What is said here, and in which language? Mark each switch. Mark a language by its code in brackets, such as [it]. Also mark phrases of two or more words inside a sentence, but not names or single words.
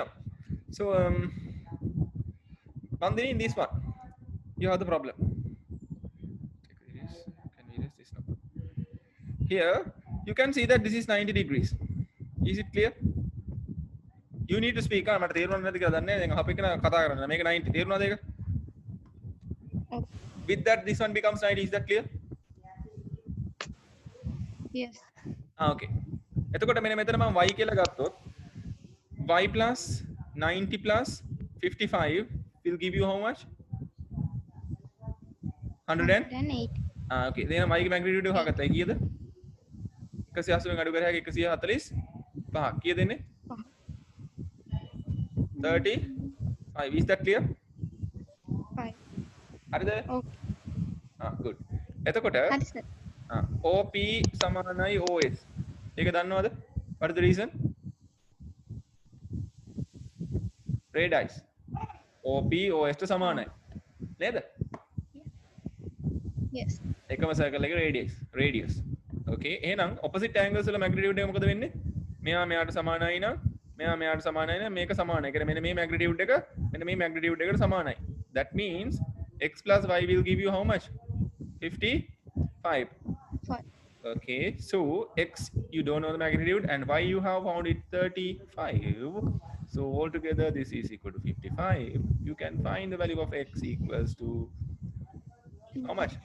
[en] So Mandini, in this one, you have the problem. Can we erase this now? Here, you can see that this is 90 degrees. Is it clear? You need to speak. [si] මට තේරුණා නැද්ද කියලා දන්නේ නැහැ. දැන් අපේ කෙනා කතා කරන්නේ. මේක 90 තේරුණාද ඒක? [en] With that, this one becomes 90. Is that clear? Yes. Okay. [si] එතකොට මෙන්න මෙතන මම y කියලා ගත්තොත් [en] y plus 90 plus 55 will give you how much? 108. 108. Okay. then [si] y ගේ magnitude හොයාගත්තා. ඒ කීයද? 180 න් අඩු කරා 145. කීයද එන්නේ? 35. [en] Is that clear? 5. [si] හරිද? [en] Okay. good. එතකොට [si] හරි sir. OP සමානයි OS. ඒක දන්නවද? [en] What is the reason? Radii. [si] OP OS ට සමානයි. නේද? [en] Yes. [si] එකම circle එකේ radius. Okay. එහෙනම් [en] opposite angles [si] වල magnitude එක මොකද වෙන්නේ? මෙයා මෙයාට සමානයි නම් මෙයා මෙයාට සමානයි නම් මේක සමානයි. ඒ කියන්නේ මෙන්න මේ magnitude එක මෙන්න මේ magnitude එකට සමානයි. [en] That means x plus y will give you how much? 55. 5. Okay, so x you don't know the magnitude and y you have found it 35. So altogether this is equal to 55. You can find the value of x equals to how much?